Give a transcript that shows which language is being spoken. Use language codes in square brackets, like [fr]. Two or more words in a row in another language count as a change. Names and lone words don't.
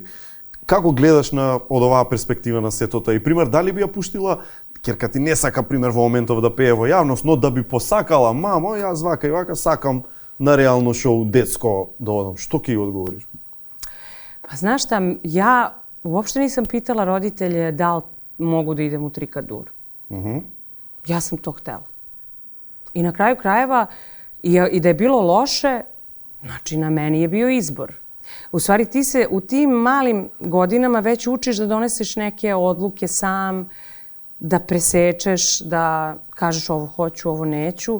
[mk] Како гледаш од оваа перспектива на сетото? И пример, дали би ја пуштила, керка ти не сака, пример, во моментов да пее во јавност, но да би посакала, мамо, јас вака и вака сакам на реално шоу детско да одам. Што ќе ја одговориш? Па знаеш [sr] šta, ја uopšte nisam pitala roditelje da li mogu da idem u Trikadur. Ja sam to htela. I na kraju krajeva, i da je bilo loše, Znači, na meni je bio izbor. U stvari, ti se u tim malim godinama već učiš da doneseš neke odluke sam, da presečeš, da kažeš ovo hoću, ovo neću.